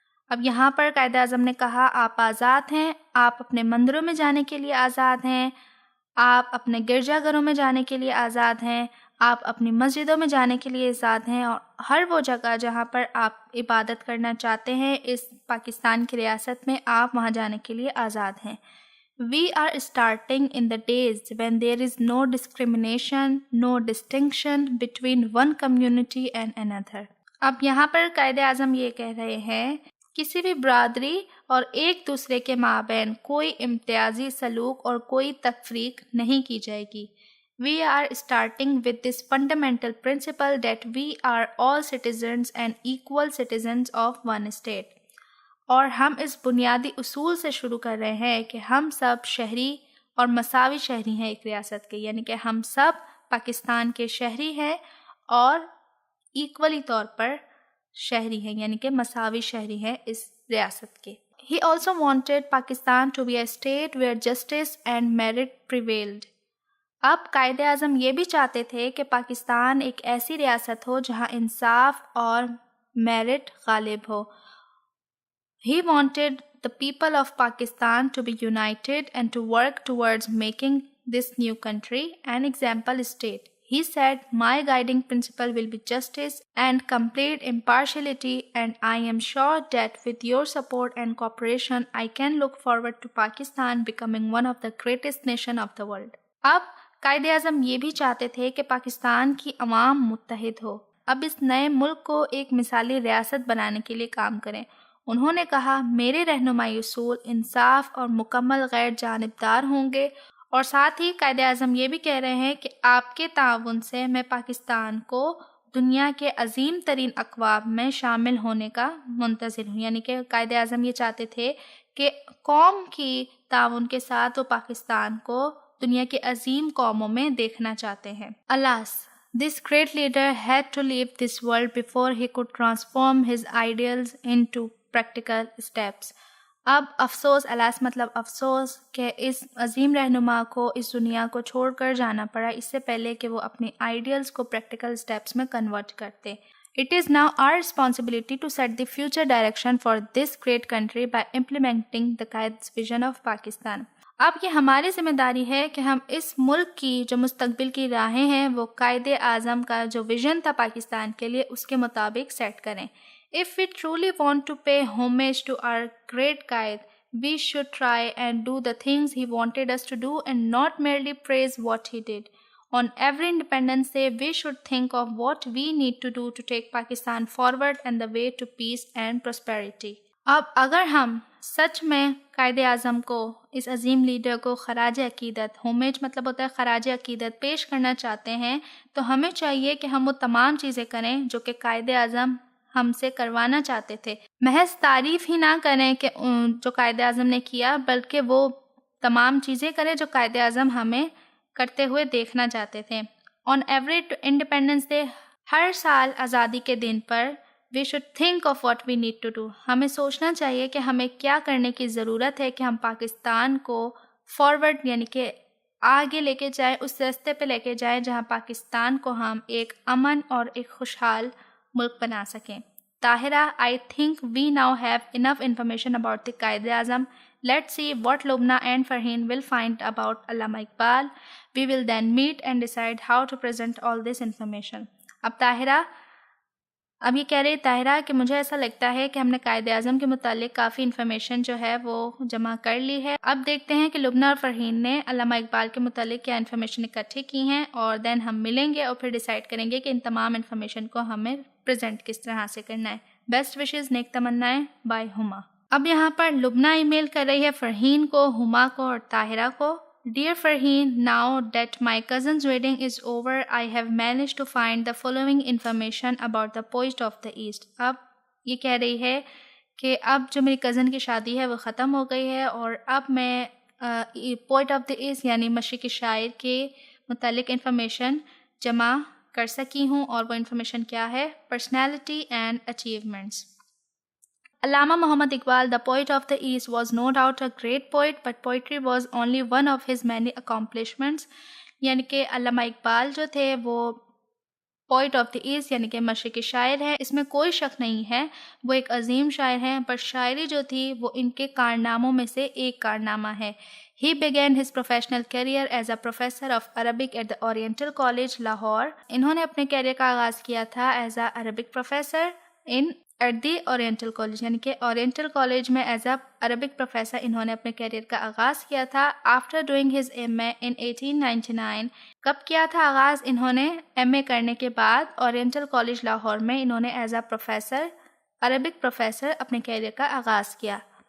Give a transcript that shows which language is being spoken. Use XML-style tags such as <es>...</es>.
<ur>اب یہاں پر قائد اعظم نے کہا آپ آزاد ہیں، آپ اپنے مندروں میں جانے کے لیے آزاد ہیں، آپ اپنے گرجا گھروں میں جانے کے لیے آزاد ہیں، آپ اپنی مسجدوں میں جانے کے لیے آزاد ہیں، اور ہر وہ جگہ جہاں پر آپ عبادت کرنا چاہتے ہیں اس پاکستان کی ریاست میں، آپ وہاں جانے کے لیے آزاد ہیں.</ur> <en>We are starting in the days when there is no discrimination, no distinction between one community and another.</en> <ur>اب یہاں پر قائد اعظم یہ کہہ رہے ہیں کسی بھی برادری اور ایک دوسرے کے مابین کوئی امتیازی سلوک اور کوئی تفریق نہیں کی جائے گی.</ur> <en>We are starting with this fundamental principle that we are all citizens and equal citizens of one state.</en> <ur>اور ہم اس بنیادی اصول سے شروع کر رہے ہیں کہ ہم سب شہری اور مساوی شہری ہیں ایک ریاست کے، یعنی کہ ہم سب پاکستان کے شہری ہیں اور ایکولی طور پر شہری ہیں، یعنی کہ مساوی شہری ہیں اس ریاست کے.</ur> <en>He also wanted Pakistan to be a state where justice and merit prevailed.</en> <ur>اب قائد اعظم یہ بھی چاہتے تھے کہ پاکستان ایک ایسی ریاست ہو جہاں انصاف اور merit Ghalib ہو.</ur> <en>He wanted the people of Pakistan to be united and to work towards making this new country an example state. He said, "My guiding principle will be justice and complete impartiality, and I am sure that with your support and cooperation, I can look forward to Pakistan becoming one of the greatest nations of the world."</en> <ur>اب قائد اعظم یہ بھی چاہتے تھے کہ پاکستان کی عوام متحد ہو. اب اس نئے ملک کو ایک مثالی ریاست بنانے کے لیے کام کریں. انہوں نے کہا، میرے رہنمائی اصول انصاف اور مکمل غیر جانبدار ہوں گے، اور ساتھ ہی قائد اعظم یہ بھی کہہ رہے ہیں کہ آپ کے تعاون سے میں پاکستان کو دنیا کے عظیم ترین اقوام میں شامل ہونے کا منتظر ہوں. یعنی کہ قائد اعظم یہ چاہتے تھے کہ قوم کی تعاون کے ساتھ وہ پاکستان کو دنیا کے عظیم قوموں میں دیکھنا چاہتے ہیں.</ur> <en>Alas, this great leader had to leave this world before he could transform his ideals into practical steps.</en> <ur>اب افسوس، الاس مطلب افسوس، کہ اس عظیم رہنما کو اس دنیا کو چھوڑ کر جانا پڑا اس سے پہلے کہ وہ اپنے آئیڈیلز کو پریکٹیکل اسٹیپس میں کنورٹ کرتے.</ur> <en>It is now our responsibility to set the future direction for this great country by implementing the Qaid's vision of Pakistan.</en> <ur>اب یہ ہماری ذمہ داری ہے کہ ہم اس ملک کی جو مستقبل کی راہیں ہیں وہ قائد اعظم کا جو ویژن تھا پاکستان کے لیے اس کے مطابق سیٹ کریں.</ur> <en>If we truly want to pay homage to our great Qaid, we should try and do the things he wanted us to do and not merely praise what he did. On every Independence Day, we should think of what we need to do to take Pakistan forward and the way to peace and prosperity.</en> <ur>اب اگر ہم سچ میں قائد اعظم کو، اس عظیم leader کو خراج عقیدت، ہومیج مطلب ہوتا ہے خراج عقیدت، پیش کرنا چاہتے ہیں تو ہمیں چاہیے کہ ہم وہ تمام چیزیں کریں جو کہ قائد اعظم ہم سے کروانا چاہتے تھے. محض تعریف ہی نہ کریں کہ جو قائد اعظم نے کیا، بلکہ وہ تمام چیزیں کریں جو قائد اعظم ہمیں کرتے ہوئے دیکھنا چاہتے تھے.</ur> <en>On every Independence Day،</en> <ur>ہر سال آزادی کے دن پر</ur> <en>we should think of what we need to do.</en> <ur>ہمیں سوچنا چاہیے کہ ہمیں کیا کرنے کی ضرورت ہے کہ ہم پاکستان کو فارورڈ یعنی کہ آگے لے کے جائیں، اس راستے پہ لے کے جائیں جہاں پاکستان کو ہم ایک امن اور ایک خوشحال ملک بنا سکیں.</ur> <en>Tahira, I think we now have enough information about the Quaid Azam. Let's see what Lubna and Farheen will find about Allama Iqbal. We will then meet and decide how to present all this information.</en> <ur>اب طاہرہ اب یہ کہہ رہی طاہرہ کہ مجھے ایسا لگتا ہے کہ ہم نے قائد اعظم کے متعلق کافی انفارمیشن جو ہے وہ جمع کر لی ہے. اب دیکھتے ہیں کہ لبنہ اور فرحین نے علامہ اقبال کے متعلق کیا انفارمیشن اکٹھی کی ہیں، اور دین ہم ملیں گے اور پھر ڈیسائیڈ کریں گے کہ ان تمام انفارمیشن کو ہمیں پریزنٹ کس طرح سے کرنا ہے.</ur> <en>best wishes,</en> <ur>نیک تمنائیں، بائی ہما. اب یہاں پر لبنہ ای میل کر رہی ہے فرحین کو، ہما کو اور طاہرہ کو.</ur> <en>Dear Farheen, now that my cousin's wedding is over, I have managed to find the following information about the Poet of the East.</en> <ur>اب یہ کہہ رہی ہے کہ اب جو میری کزن کی شادی ہے وہ ختم ہو گئی ہے، اور اب میں پوئٹ آف دا ایسٹ یعنی مشرقی شاعر کے متعلق انفارمیشن جمع کر سکی ہوں، اور وہ انفارمیشن کیا ہے؟</ur> <en>Personality and achievements. Allama Muhammad Iqbal, the poet of the East, was no doubt a great poet, but poetry was only one of his many accomplishments.</en> <ur>یعنی کہ علامہ اقبال جو تھے وہ پوئٹ آف دی ایسٹ یعنی کہ مشرقی شاعر ہے، اس میں کوئی شک نہیں ہے، وہ ایک عظیم شاعر ہیں، پر شاعری جو تھی وہ ان کے کارناموں میں سے ایک کارنامہ ہے.</ur> <en>He began his professional career as a professor of Arabic at the Oriental College, Lahore.</en> <ur>انہوں نے اپنے کیریئر کا آغاز کیا تھا</ur> <en>as a Arabic professor at the oriental college,</en> <ur>یعنی کہ اورینٹل کالج میں</ur> <en>as a Arabic professor</en> <ur>انہوں نے اپنے کیریئر کا آغاز کیا تھا.</ur> <en>After doing his M A in 1899.</en> <ur>کب کیا تھا آغاز؟ انہوں نے ایم اے کرنے کے بعد اورینٹل کالج لاہور میں انہوں نے as a professor Arabic professor اپنے کیریئر کا آغاز کیا.</ur>